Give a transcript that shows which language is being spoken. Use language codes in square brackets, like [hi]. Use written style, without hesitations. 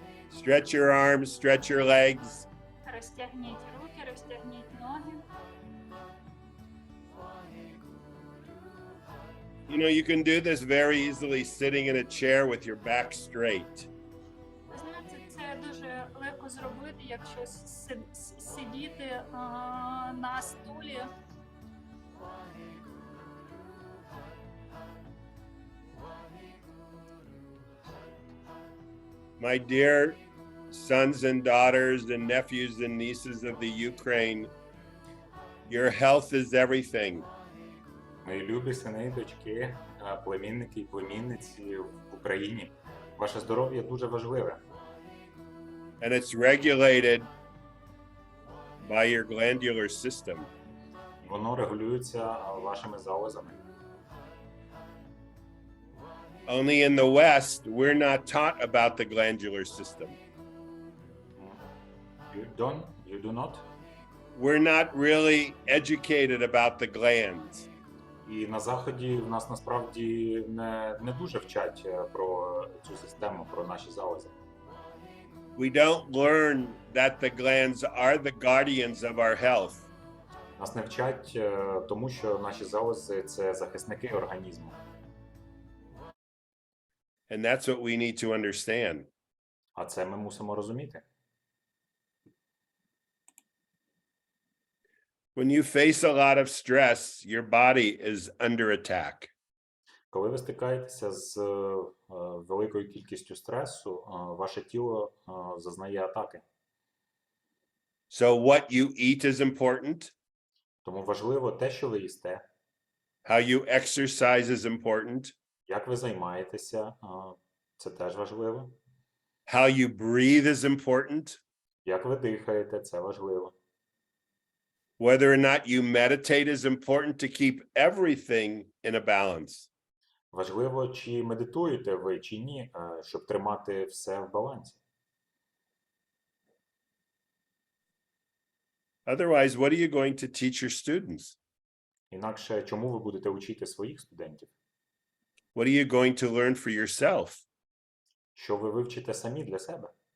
[en] Stretch your arms, stretch your legs. [uk] Розтягніть руки, розтягніть ноги. [en] You know, you can do this very easily sitting in a chair with your back straight. [uk] Ви знаєте, це дуже легко зробити, якщо сидіти на стулі. [en] My dear sons and daughters and nephews and nieces of the Ukraine, your health is everything. [uk] Мої любі сини і дочки, племінники і племінниці в Україні. Ваше здоров'я дуже важливе. [en] And it's regulated by your glandular system. [uk] Воно регулюється вашими залозами. [en] Only in the West, we're not taught about the glandular system. You do not? We're not really educated about the glands. [uk] І на Заході в нас насправді не дуже вчать про цю систему, про наші залози. [en] We don't learn that the glands are the guardians of our health. [uk] Нас не вчать тому, що наші залози – це захисники організму. [en] And that's what we need to understand. [uk] А це ми мусимо розуміти. [en] When you face a lot of stress, your body is under attack. [uk] Коли ви стикаєтеся з великою кількістю стресу, ваше тіло зазнає атаки. [en] So what you eat is important. [uk] Тому важливо те, що ви їсте, [en] How you exercise is important. [uk] як ви займаєтеся, це теж важливо. [en] How you breathe is important. [uk] Як ви дихаєте, це важливо. [en] Whether or not you meditate is important to keep everything in a balance. [uk] Важливо, чи медитуєте ви, чи ні, щоб тримати все в балансі. [en] Otherwise, what are you going to teach your students? [uk] Інакше, чому ви будете вчити своїх студентів? [en] What are you going to learn for yourself? [uk] Що ви вивчите самі для себе?